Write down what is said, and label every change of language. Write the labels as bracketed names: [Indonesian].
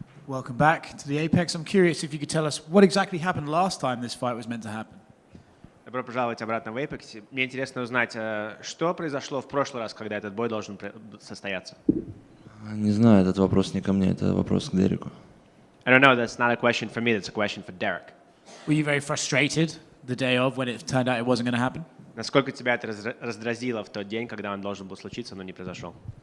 [English] Welcome back to the Apex. I'm curious if you could tell us what exactly happened last time this fight was meant to happen. [Russian] Добро пожаловать обратно в Apex. Мне интересно узнать, что произошло в прошлый раз, когда этот бой должен состояться. Не знаю, этот вопрос не ко мне, это вопрос к Дереку. [English] I don't know. That's not a question for me. That's a question for Derrick. Were you very frustrated the day of when it turned out it wasn't going to happen? [Russian] Насколько тебя это раздразило в тот день, когда он должен был случиться, но не произошел?